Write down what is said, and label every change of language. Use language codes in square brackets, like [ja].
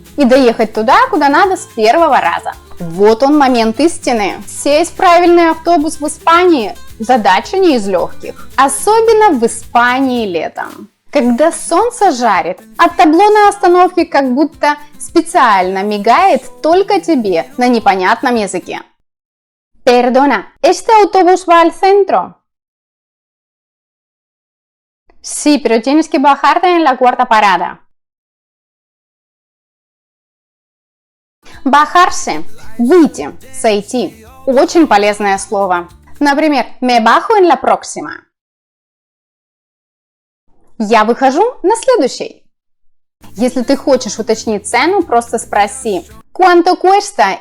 [ru] И доехать туда, куда надо с первого раза. Вот он, момент истины. Сесть в правильный автобус в Испании – задача не из легких. Особенно в Испании летом. Когда солнце жарит, а табло на остановке как будто специально мигает только тебе на непонятном языке. [es] Perdona, ¿este autobús va al centro? Sí, pero tienes que bajarte en la cuarta parada. [ru] Bajarse – выйти, сойти. Очень полезное слово. Например, [es] me bajo en la próxima. [ru] Я выхожу на следующий. Если ты хочешь уточнить цену, просто спроси [es] «Cuánto cuesta?»